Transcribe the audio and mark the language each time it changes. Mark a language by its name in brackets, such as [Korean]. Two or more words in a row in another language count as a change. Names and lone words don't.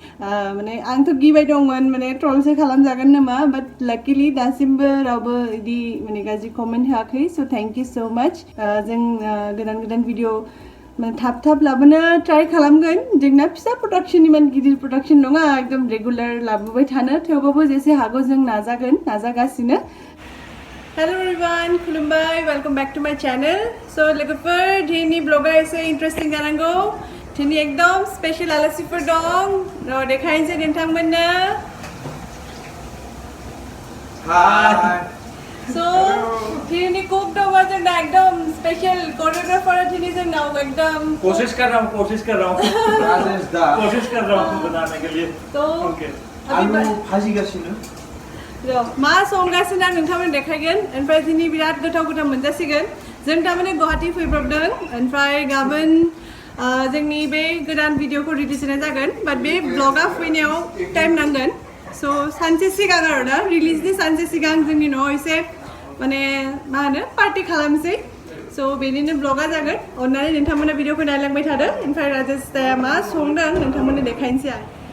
[Bodo] माने आंथ' गिबाय दंमोन माने ट्रलसो खालामजागोन नामा बाट लाकिलि दासिमबो रावबो इदि माने गाज्रि कमेन्ट होआखै [English] so thank you so much [Bodo] जों गोदान भिडिअ थाब लाबोनो ट्राई खालामगोन जोंना फिसा प्रडाक्शन इमान गिदिर प्रडाक्शन नङा एकदम रेगुलार लाबोबाय थानो थेवबाबो जेसे हागौ जों नाजागासिनो [English] hello everyone [Bodo] खुलुमबाय [English] welcome back to my channel [Bodo] सो लोगोफोर दिनैनि ब्लगा एसे इन्टारेस्टिं जानांगौ दिनै एकदम स्पेशल आलासिफोर दं र' देखायनोसै नोंथांमोननो हाय सो दिनैनि कुक दङ जोंना एकदम स्पेशल कोरियोग्राफर दिनै जोंनाव एकदम [Hindi] कोशिश कर रहा हूँ कोशिश कर रहा हूँ बनाने के लिए [Bodo] तो आलू भाजी गासिनो मा संगासिनो आं नोंथांमोन देखायगोन ओमफ्राय दिनै बिराद गोथाव मोनजासिगोन जों थारमाने गुवाहाटी फैब्रबदों ओमफ्राय गाबोन जोंनि बे गोदान भिडिअखौ रिलिज होनाय जागोन बाट बे ब्लगा फैनायाव टाइम नांगोन स' सानसे सिगां आरो ना रिलिजनि सानसे सिगां जोंनि न'आव एसे माने मा होनो पार्टि खालामसै स' बेनिनो ब्लगा जागोन अननानै नोंथांमोना भिडिअखौ नायलांबाय थादो ओमफ्राय राजेश दाया मा संदों नोंथांमोननो देखायनोसै आं